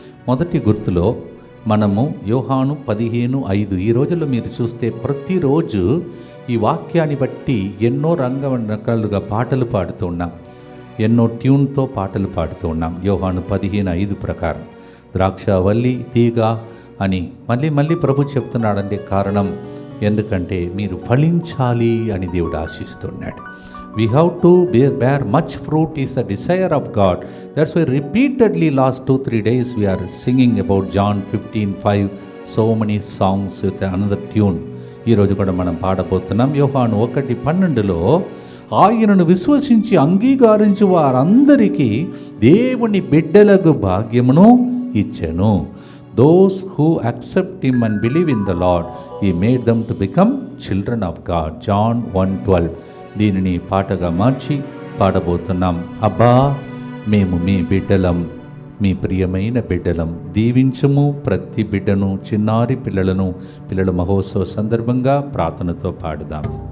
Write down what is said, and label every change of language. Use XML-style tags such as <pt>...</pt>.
<te>మొదటి గుర్తులో మనము యోహాను 15:5 ఈ రోజుల్లో మీరు చూస్తే ప్రతిరోజు ఈ వాక్యాన్ని బట్టి ఎన్నో రకాలుగా పాటలు పాడుతూ ఉన్నాం, ఎన్నో ట్యూన్తో పాటలు పాడుతూ ఉన్నాం. యోహాను 15:5 ప్రకారం ద్రాక్షవల్లి తీగ అని మళ్ళీ ప్రభు చెప్తున్నాడంటే కారణం ఎందుకంటే మీరు ఫలించాలి అని దేవుడు ఆశిస్తున్నాడు.</te> <en>We have to bear much fruit is the desire of God. That's why repeatedly last 2-3 days we are singing about John 15:5, so many songs with another tune.</en> <te>ఈరోజు కూడా మనం పాడబోతున్నాం. యోహాను 1:12లో ఆయనను విశ్వసించి అంగీకరించి వారందరికీ దేవుని బిడ్డలకు భాగ్యమును ఇచ్చెను.</te> <en>Those who accept him and believe in the Lord, he made them to become children of God.</en> <te>John 1:12. దీనిని పాటగా మార్చి పాడబోతున్నాం. అబ్బా మేము మీ బిడ్డలం, మీ ప్రియమైన బిడ్డలం, దీవించము ప్రతి బిడ్డను, చిన్నారి పిల్లలను. పిల్లల మహోత్సవ సందర్భంగా ప్రార్థనతో పాడుదాం.</te>